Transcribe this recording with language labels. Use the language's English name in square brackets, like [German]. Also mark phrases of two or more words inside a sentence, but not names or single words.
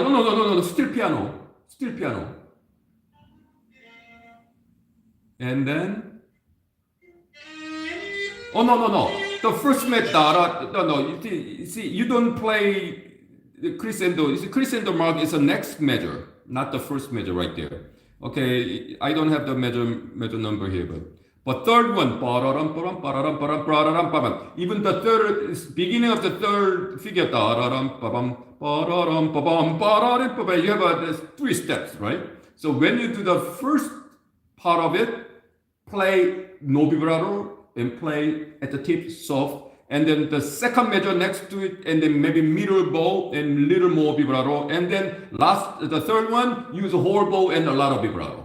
[English] No, still piano. And then, oh no. the first measure, no, you see, you don't play the crescendo. You see, crescendo mark is the next measure, not the first measure right there. Okay, I don't have the measure number here, but third one, ba-da-dum, ba-dum, ba-da-dum, ba-dum, ba-da-dum, ba-dum. Even the third beginning of the third figure, da-da-dum, ba-bum, ba-da-dum, ba-bum, ba-da-dum, ba-bum. You have there's 3 steps, right? So when you do the first part of it, play no vibrato and play at the tip soft, and then the second measure next to it, and then maybe middle bow and little more vibrato, and then the third one, use a whole bow and a lot of vibrato.